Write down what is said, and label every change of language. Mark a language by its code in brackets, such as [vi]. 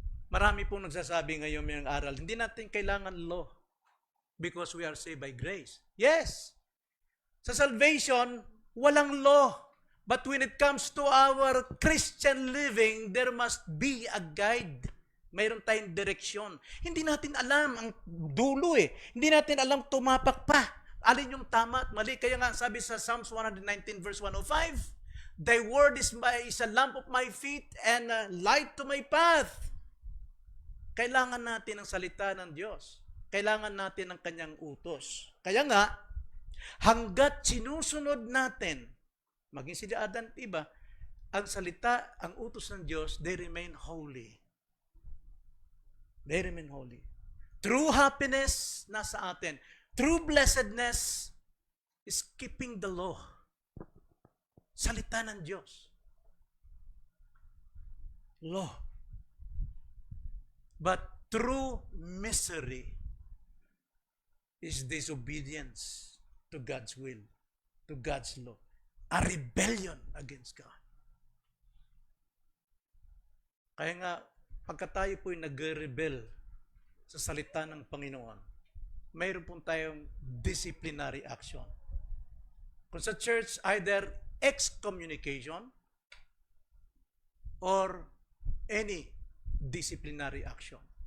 [tl] Marami pong nagsasabi ngayon may aral, hindi natin kailangan law [en] because we are saved by grace. [tl] Yes, sa salvation, walang law. [en] But when it comes to our Christian living, there must be a guide. [tl] Mayroon tayong direksyon. Hindi natin alam ang dulo eh. Hindi natin alam tumapak pa. Alin yung tama at mali. Kaya nga sabi sa [en] Psalms 119 verse 105, Thy word is a lamp of my feet and a light to my path. [tl] Kailangan natin ang salita ng Diyos. Kailangan natin ang kanyang utos. Kaya nga, hanggat sinusunod natin, maging si Adan at iba, ang salita, ang utos ng Diyos, [en] they remain holy. They remain holy. True happiness [tl] nasa atin. [en] True blessedness is keeping the law. [tl] Salita ng Diyos. [en] Law. But true misery is disobedience to God's will, to God's law. A rebellion against God. [tl] Kaya nga, pagka tayo po'y nag-rebel sa salita ng Panginoon, mayroon pong tayong disciplinary action. Kung sa [en] church, either excommunication or any disciplinary action.